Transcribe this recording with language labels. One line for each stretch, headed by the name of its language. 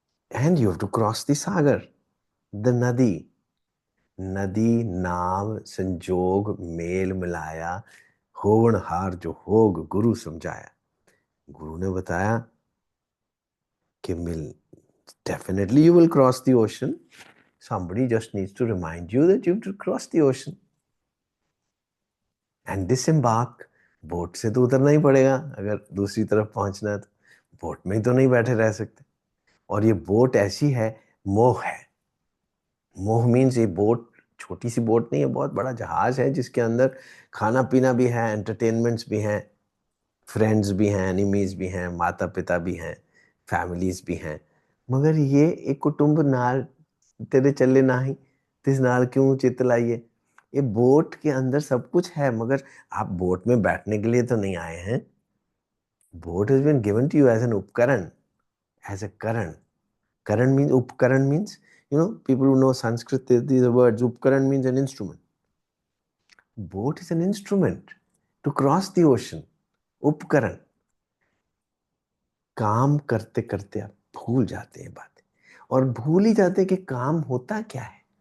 English: And you have to cross the sagar, the nadi.
Punjabi: नदी नाव संजोग mail मिलाया, होवनहार जो होग गुरु समझाया.
Hindi: गुरु ने बताया कि
English: definitely you will cross the ocean. Somebody just needs to remind you that you have to cross the ocean. And disembark.
Hindi: Boat से तो उतरना ही पड़ेगा अगर दूसरी तरफ पहुंचना है. तो बोट में ही तो नहीं बैठे रह सकते. और ये बोट ऐसी है, मोह है. मोह मीन्स ये बोट छोटी सी बोट नहीं है, बहुत बड़ा जहाज है जिसके अंदर खाना पीना भी है, एंटरटेनमेंट्स भी हैं, फ्रेंड्स भी हैं, एनिमीज भी हैं, माता पिता भी हैं, फैमिलीज भी हैं.
Punjabi: मगर ये एक कुटुंब नाल तेरे चले नाही, तिस नाल क्यों चित लाइए.
Hindi: ये बोट के अंदर सब कुछ है, मगर आप बोट में बैठने के लिए तो नहीं आए हैं.
English: Boat has been given to you as an उपकरण, as a करण. Karan means, Upkaran means, people who know Sanskrit, these words, Upkaran means an instrument. Boat is an instrument to cross the ocean. Upkaran.
Hindi: काम करते करते आप भूल जाते हैं बातें, और भूल ही जाते हैं कि काम होता क्या है.